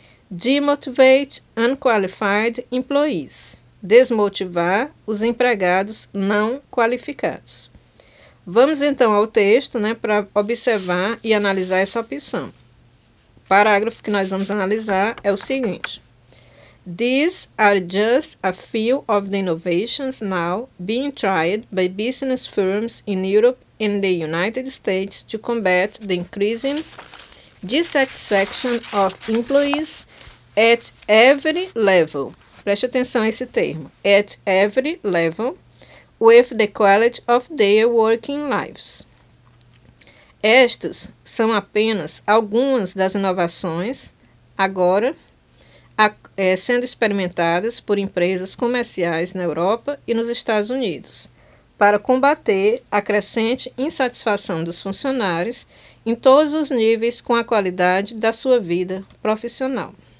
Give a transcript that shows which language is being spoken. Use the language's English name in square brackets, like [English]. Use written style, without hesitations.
[English] Demotivate unqualified employees. [Portuguese] Desmotivar os empregados não qualificados. Vamos então ao texto, né, para observar e analisar essa opção. O parágrafo que nós vamos analisar é o seguinte. [English] These are just a few of the innovations now being tried by business firms in Europe and the United States to combat the increasing dissatisfaction of employees at every level. [Portuguese] Preste atenção a esse termo. [English] At every level with the quality of their working lives. [Portuguese] Estas são apenas algumas das inovações agora sendo experimentadas por empresas comerciais na Europa e nos Estados Unidos, para combater a crescente insatisfação dos funcionários em todos os níveis com a qualidade da sua vida profissional.